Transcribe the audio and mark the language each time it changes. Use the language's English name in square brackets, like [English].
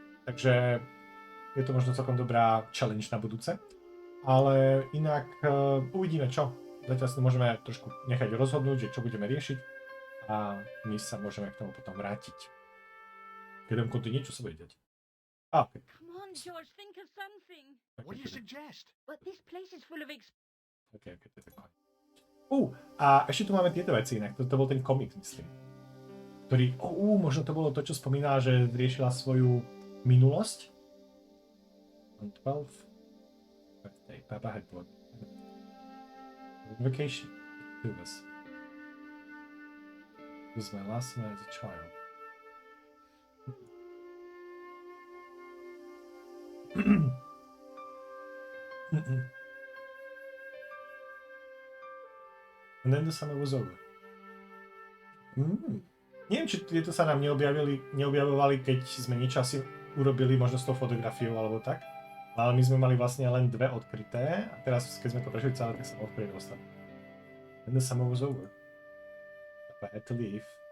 [Slovak] Takže je to možno celkom dobrá challenge na budúce. Ale inak uvidíme čo. Zatiaľ si môžeme trošku nechať rozhodnúť, že čo budeme riešiť a my sa môžeme k tomu potom vrátiť. Keď kontinue, čo sa bude deť. [English] Okay. Come on, George, think of something. What do you suggest? But this place is full of [Slovak] Okay, to je takové. A ešte tu máme tieto veci inak. To bol ten komik, myslím. Ktorý, možno to bolo to, čo spomínala, že riešila svoju minulosť. [English] On 12. Birthday. Papa had bought vacation. Two of us. It was my last summer as a child. And then the summer was over. [Slovak] Neviem, či tieto sa nám neobjavovali, keď sme niečo asi urobili, možno s tou fotografiou alebo tak. Ale my sme mali vlastne len 2 odkryté a teraz, keď sme to prešli celé, tak sa odkryli ostatné. [English] And the summer was over. I had to leave.